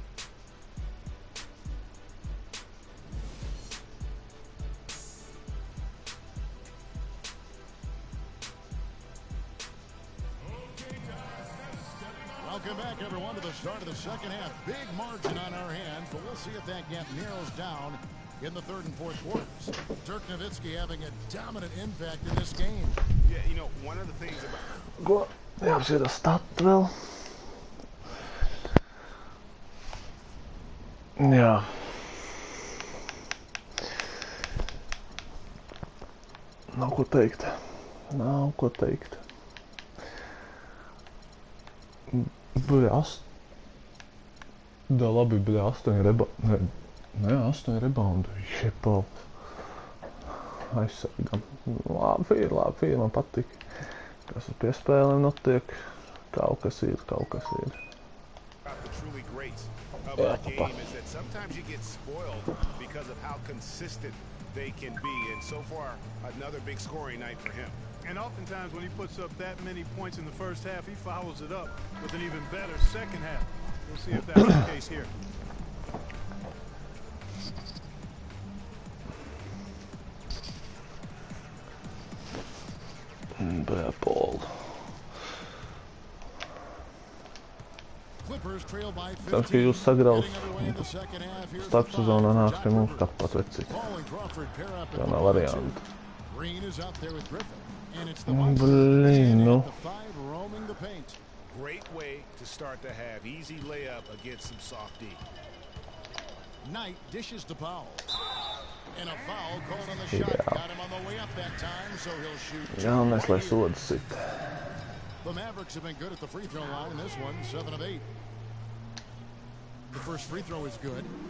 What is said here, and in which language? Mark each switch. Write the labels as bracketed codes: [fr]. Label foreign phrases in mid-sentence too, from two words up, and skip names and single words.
[en] Welcome back, everyone, to the start of the second half. Big margin on our hands, but we'll see if that gap narrows down in the third and fourth quarters. Dirk Nowitzki having a dominant impact in this game. Yeah, one of the things about... [lv] Ko? Jāapsver stat vēl. Jā. Nav ko teikt. Nav ko teikt. Da labi bija 8 reboundu. Nē, 8 reboundu. Jebal. Aizsargam. Labi, man patīk. Kas ar piespēlēm notiek. Kaut kas ir. [en] The truly great of our game is that sometimes you get spoiled because of how consistent they can be. And so far, another big scoring night for him. And oftentimes when he puts up that many points in the first half, he follows it up with an even better second half. We'll see if that's the case here. Bad ball. Clippers trail by 15. [lv] Tad, ka jūs sagraus starpsezonā nāks pie mums tāpat vecīt. Tā nav variantu. [en] Green is out there with Griffin. And it's the Blin, no. roaming the paint. Great way to start the half. Easy layup against some soft D. Knight dishes to Powell. And a foul called on the shot. Got him on the way up that time, so he'll shoot. [lv] Galvenais, lai sods sit. [en] The Mavericks have been good at the free throw line. This one, 7 of 8. The first free throw is good.